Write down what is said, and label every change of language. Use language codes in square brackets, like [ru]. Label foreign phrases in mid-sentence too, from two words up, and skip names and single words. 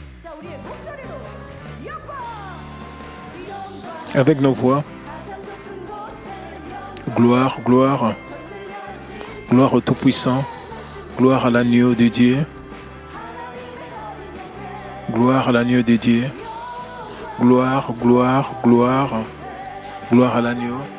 [ko] 자, 우리의 목소리로 영광, 영광, [fr] Avec nos voix, [ko] 가장 높은 곳에 [fr] gloire, gloire, [ko] 전능하신 [fr] gloire au Tout-Puissant, gloire à l'agneau de Dieu, gloire à l'agneau de Dieu, gloire, gloire, gloire, gloire à l'agneau,